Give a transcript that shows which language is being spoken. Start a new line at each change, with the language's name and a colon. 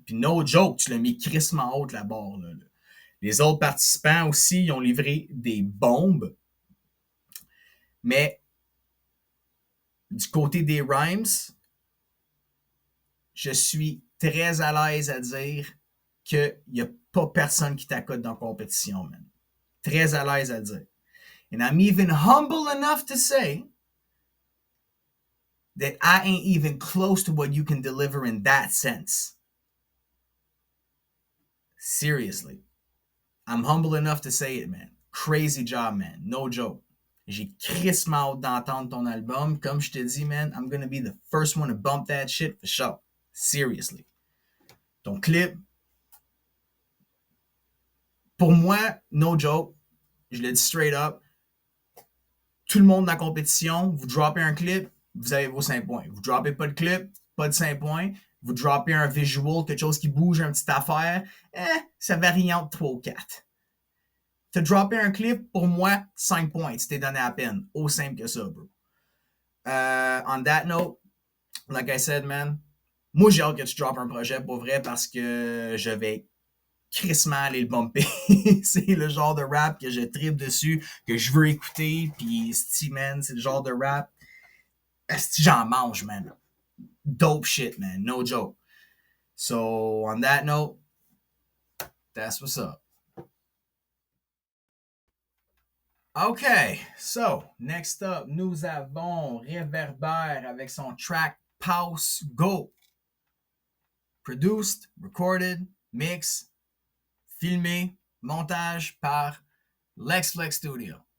French: Puis
English: no joke,
French: tu l'as mis crissement haute, la barre, là. Les autres participants aussi, ils ont livré des bombes. Mais du côté des rhymes, je suis très à l'aise à dire qu'il n'y a pas personne qui t'accote dans la compétition, man. Très à l'aise à dire.
English: And I'm even humble enough to say that I ain't even close to what you can deliver in that sense. Seriously. I'm humble enough to say it, man. Crazy job, man. No joke.
French: J'ai crissement hâte d'entendre ton album. Comme je te dis,
English: man, I'm gonna be the first one to bump that shit for sure. Seriously.
French: Ton clip, pour moi,
English: no joke,
French: je le dis
English: straight up,
French: tout le monde dans la compétition, vous droppez un clip, vous avez vos 5 points. Vous droppez pas de clip, pas de 5 points. Vous droppez un visual, quelque chose qui bouge, une petite affaire, ça varie entre 3 ou 4. Te dropper un clip, pour moi, 5 points. Tu t'es donné à peine. Aussi simple que ça, bro.
English: On that note, like I said, man,
French: moi, j'ai hâte que tu droppes un projet pour vrai parce que je vais crissement aller le bumper. C'est le genre de rap que je tripe dessus, que je veux écouter. Puis, sti, man, c'est le genre de rap. Sti, j'en mange,
English: man. Dope shit, man. No joke. So, on that note, that's what's up. Okay, so next up,
French: nous avons Réverbère avec son track Pause Go.
English: Produced, recorded,
French: mix, filmé, montage par Lex Flex Studio.